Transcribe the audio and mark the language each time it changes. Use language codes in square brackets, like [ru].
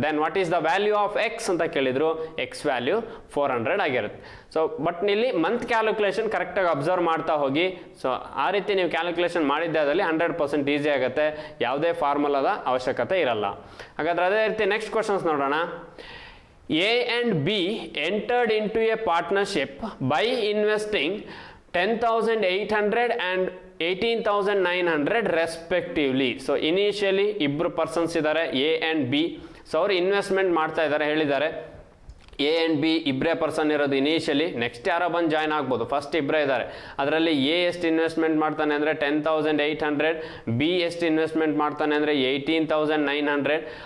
[en] then what is the value of x [kn] ಅಂತ ಕೇಳಿದ್ರು, x value 400 ಆಗಿರುತ್ತೆ. ಸೊ ಬಟ್ ಇಲ್ಲಿ ಮಂತ್ ಕ್ಯಾಲ್ಕುಲೇಷನ್ ಕರೆಕ್ಟಾಗಿ ಅಬ್ಸರ್ವ್ ಮಾಡ್ತಾ ಹೋಗಿ. ಸೊ ಆ ರೀತಿ ನೀವು ಕ್ಯಾಲ್ಕುಲೇಷನ್ ಮಾಡಿದ್ದಾದಲ್ಲಿ 100% ಈಸಿ ಆಗುತ್ತೆ, ಯಾವುದೇ ಫಾರ್ಮುಲಾದ ಅವಶ್ಯಕತೆ ಇರಲ್ಲ. ಹಾಗಾದರೆ ಅದೇ ರೀತಿ ನೆಕ್ಸ್ಟ್ ಕ್ವಶನ್ಸ್ ನೋಡೋಣ. [en] A and B entered into a partnership by investing 10,800 and 18,900 respectively. [kn] So initially ಇಬ್ಬರು ಪರ್ಸನ್ಸ್ ಇದ್ದಾರೆ, A and B. ಸೊ ಅವರು ಇನ್ವೆಸ್ಟ್ಮೆಂಟ್ ಮಾಡ್ತಾ ಇದ್ದಾರೆ ಹೇಳಿದ್ದಾರೆ. A and B ಇಬ್ಬರೇ ಪರ್ಸನ್ ಇರೋದು ಇನಿಷಿಯಲಿ. ನೆಕ್ಸ್ಟ್ ಯಾರೋ ಬಂದು ಜಾಯ್ನ್ ಆಗ್ಬೋದು, ಫಸ್ಟ್ ಇಬ್ಬರೇ ಇದ್ದಾರೆ. ಅದರಲ್ಲಿ A ಎಷ್ಟು ಇನ್ವೆಸ್ಟ್ಮೆಂಟ್ ಮಾಡ್ತಾನೆ ಅಂದರೆ 10,800, B ಎಷ್ಟು ಇನ್ವೆಸ್ಟ್ಮೆಂಟ್ ಮಾಡ್ತಾನೆ ಅಂದರೆ 18,900.